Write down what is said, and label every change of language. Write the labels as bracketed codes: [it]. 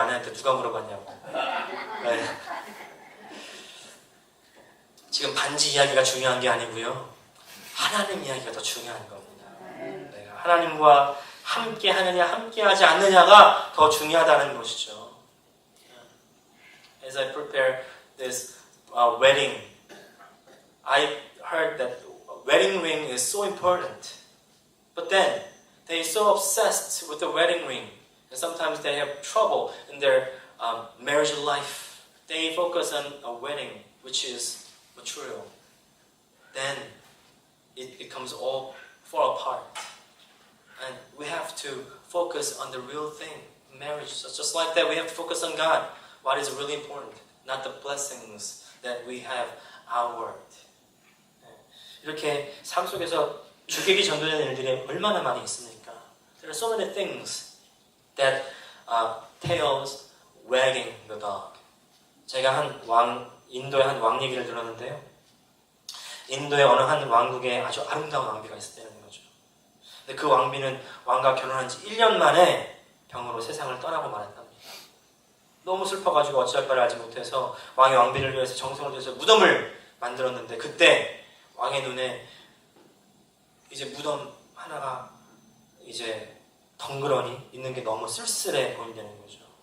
[ko] 아내한테 누가 물어봤냐고. 지금 반지 이야기가 중요한 게 아니고요. 하나님 이야기가 더 중요한 겁니다. 내가 하나님과 함께 하느냐 함께 하지 않느냐가 더 중요하다는 것이죠. [en] As I prepare this wedding, I heard that wedding ring is so important. But then they're so obsessed with the wedding ring. And sometimes they have trouble in their marriage life. They focus on a wedding which is material. Then it becomes all fall apart. And we have to focus on the real thing, marriage. So just like that, we have to focus on God. What is really important, not the blessings that we have outward. [ko] 이렇게 삶 속에서 주객이 전도되는 일들이 얼마나 많이 있습니까? [en] There are so many things that tails wagging the dog. [ko] 제가 인도의 한 왕 얘기를 들었는데요. 인도의 어느 한 왕국에 아주 아름다운 왕비가 있었다는 거죠. 근데 그 왕비는 왕과 결혼한 지 1년 만에 병으로 세상을 떠나고 말았답니다. 너무 슬퍼가지고 어찌할 바를 알지 못해서 왕이 왕비를 위해서 정성을 들여서 무덤을 만들었는데 그때 왕의 눈에 이제 무덤 하나가 이제 덩그러니 있는 게 너무 쓸쓸해 보인다는 거죠.